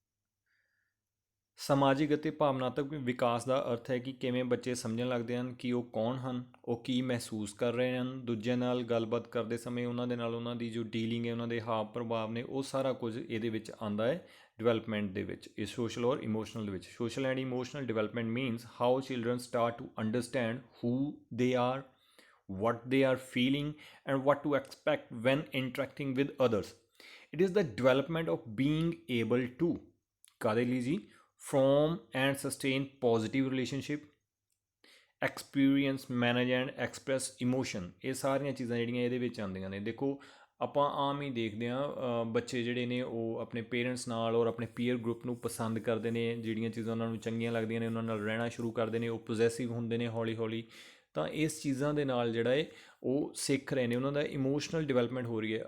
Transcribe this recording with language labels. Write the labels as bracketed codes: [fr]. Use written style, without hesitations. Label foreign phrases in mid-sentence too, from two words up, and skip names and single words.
[pa] ਸਮਾਜਿਕ ਅਤੇ ਭਾਵਨਾਤਮਕ ਵਿਕਾਸ ਦਾ ਅਰਥ ਹੈ ਕਿ ਕਿਵੇਂ ਬੱਚੇ ਸਮਝਣ ਲੱਗਦੇ ਹਨ ਕਿ ਉਹ ਕੌਣ ਹਨ, ਉਹ ਕੀ ਮਹਿਸੂਸ ਕਰ ਰਹੇ ਹਨ, ਦੂਜਿਆਂ ਨਾਲ ਗੱਲਬਾਤ ਕਰਦੇ ਸਮੇਂ ਉਹਨਾਂ ਦੇ ਨਾਲ ਉਹਨਾਂ ਦੀ ਜੋ ਡੀਲਿੰਗ ਹੈ, ਉਹਨਾਂ ਦੇ ਹਾਵ ਪ੍ਰਭਾਵ ਨੇ, ਉਹ ਸਾਰਾ ਕੁਝ ਇਹਦੇ ਵਿੱਚ ਆਉਂਦਾ ਹੈ ਡਿਵੈਲਪਮੈਂਟ ਦੇ ਵਿੱਚ, ਇਹ ਸੋਸ਼ਲ ਔਰ ਇਮੋਸ਼ਨਲ ਦੇ ਵਿੱਚ। [en] social and emotional development means how children start to understand who they are, what they are feeling and what to expect when interacting with others. It is the development of being able to [pa] ਕਾਹਦੇ ਲਈ ਜੀ, [en] form and sustain positive relationship, experience, manage and express emotion। [pa] ਇਹ ਸਾਰੀਆਂ ਚੀਜ਼ਾਂ ਜਿਹੜੀਆਂ ਇਹਦੇ ਵਿੱਚ ਆਉਂਦੀਆਂ ਨੇ। ਦੇਖੋ ਆਪਾਂ ਆਮ ਹੀ ਦੇਖਦੇ ਹਾਂ ਬੱਚੇ ਜਿਹੜੇ ਨੇ ਉਹ ਆਪਣੇ ਪੇਰੈਂਟਸ ਨਾਲ ਔਰ ਆਪਣੇ [en] peer group [pa] ਨੂੰ ਪਸੰਦ ਕਰਦੇ ਨੇ, ਜਿਹੜੀਆਂ ਚੀਜ਼ਾਂ ਉਹਨਾਂ ਨੂੰ ਚੰਗੀਆਂ ਲੱਗਦੀਆਂ ਨੇ ਉਹਨਾਂ ਨਾਲ ਰਹਿਣਾ ਸ਼ੁਰੂ ਕਰਦੇ ਨੇ, ਉਹ ਪੋਜ਼ੈਸਿਵ ਹੁੰਦੇ ਨੇ ਹੌਲੀ ਹੌਲੀ। ਤਾਂ ਇਸ ਚੀਜ਼ਾਂ ਦੇ ਨਾਲ ਜਿਹੜਾ ਹੈ ਉਹ ਸਿੱਖ ਰਹੇ ਨੇ, ਉਹਨਾਂ ਦਾ [en] emotional development [pa] ਹੋ ਰਹੀ ਹੈ।